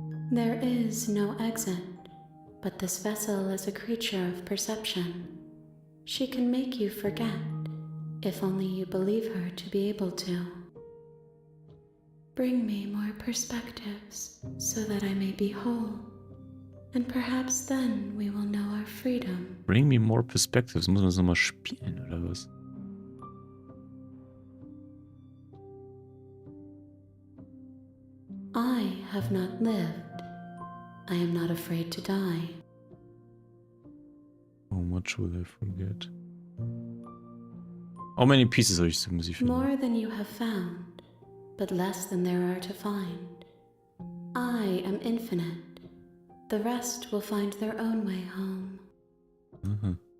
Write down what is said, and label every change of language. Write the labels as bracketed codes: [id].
[en] There is no exit, but this vessel is a creature of perception. She can make you forget, if only you believe her to be able to. Bring me more perspectives, so that I may be whole. And perhaps then we will know our freedom. Bring me more perspectives. [de] Muss man das nochmal spielen, oder was? [en] I have not lived. I am not afraid to die. How much will I forget? How many pieces [de] habe ich so muss ich finden? [en] More than you have found, but less than there are to find. I am infinite. The rest will find their own way home. Aha.